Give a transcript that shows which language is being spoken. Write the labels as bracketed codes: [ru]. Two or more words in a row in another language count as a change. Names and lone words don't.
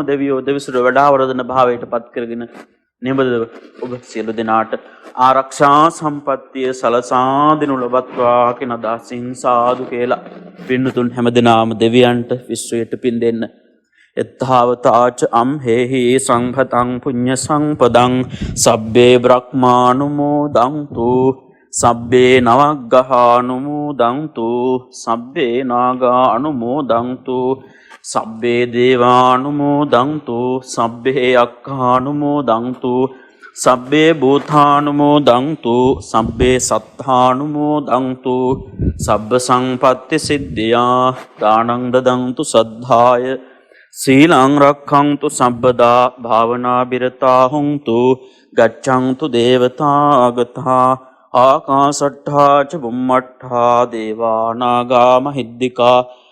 [si] දෙවියෝ දෙවිසුර වඩාවර්ධන භාවයට පත් කරගෙන නිබඳව ඔබ සියලු දෙනාට ආරක්ෂා සම්පත්තිය සලසා දෙනු ලබත්වා කියන අදහසින් සාදු කියලා පින්තුන් හැම දිනාම දෙවියන්ට විශ්වයට පින් දෙන්න. [pi] එත්තාවතාච අම්හෙහි සංඝතං පුඤ්ඤ සංපදං සබ්බේ බ්‍රහ්මානුමෝදන්තු සබ්බේ නවග්ගහානුමෝදන්තු සබ්බේ නාගානුමෝදන්තු සබ්බේ දේවානුමෝදන්තු සබ්බේ අක්ඛානුමෝදන්තු සබ්බේ භූතානුමෝදන්තු සබ්බේ සත්තානුමෝදන්තු සබ්බ සංපත්ති සිද්ධියා දානං දදන්තු සද්ධාය සීලං රක්ඛන්තු සම්පදා භාවනා බිරතා හුන්තු ගච්ඡන්තු දේවතාගතා ආකාසට්ඨා ච බුම්මට්ඨා දේවා නාග මහිද්దికා